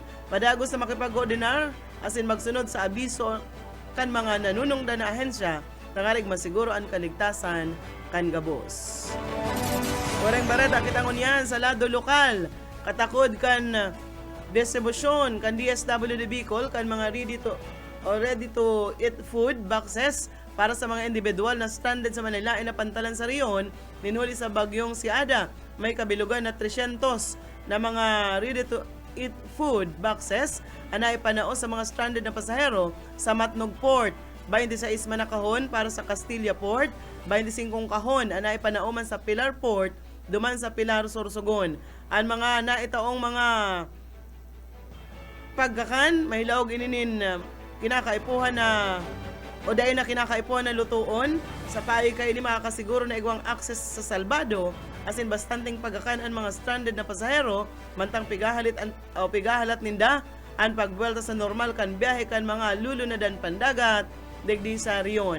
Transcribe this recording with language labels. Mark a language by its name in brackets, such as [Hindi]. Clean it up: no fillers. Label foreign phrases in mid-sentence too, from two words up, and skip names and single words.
[Bikol] Padagos sa makipag-ordinar asin magsunod sa abiso kan mga nanunungdan na ahensya, tangarig masiguro ang kaligtasan kan gabos. Koreng bareta kitang unyan sa lado lokal, katakod kan distribusyon kan DSWD Bicol kan mga [English] ready to eat food boxes [Bikol] para sa mga individual na stranded sa Manila na pantalan sa riyon, ninuli sa bagyong si Ada. May kabilugan na 300 na mga [English] ready to eat food boxes [Bikol] anay panao sa mga stranded na pasahero sa Matnog Port. 26 man na kahon para sa Castilla Port, 25 kahon anay panao man sa Pilar Port, duman sa Pilar Sorsogon. Ang mga naitaong mga pagkakan mahilaog ininin kinakaipuhan na o dahil na kinakaipuhan na lutuon sa paay kay ni makakasiguro na igwang access sa salbado asin bastanteng pagkakan ang mga stranded na pasahero mantang pigahalat ninda ang pagbuelta sa normal kan biyahe kan mga lulunadan pandagat digdi sa riyon.